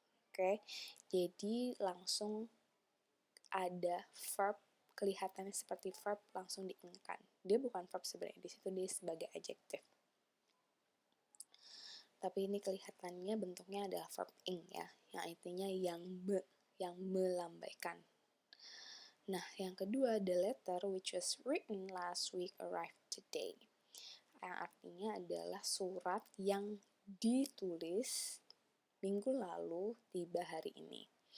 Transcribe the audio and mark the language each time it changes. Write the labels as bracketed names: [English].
[Indonesian] Oke, jadi langsung ada verb, kelihatannya seperti verb langsung diingkan. Dia bukan verb sebenarnya, di situ dia sebagai adjective. Tapi ini kelihatannya bentuknya adalah verb ing ya, yang artinya yang melambaikan. Nah, yang kedua, [English] the letter which was written last week arrived today. [Indonesian] Yang artinya adalah surat yang ditulis minggu lalu tiba hari ini.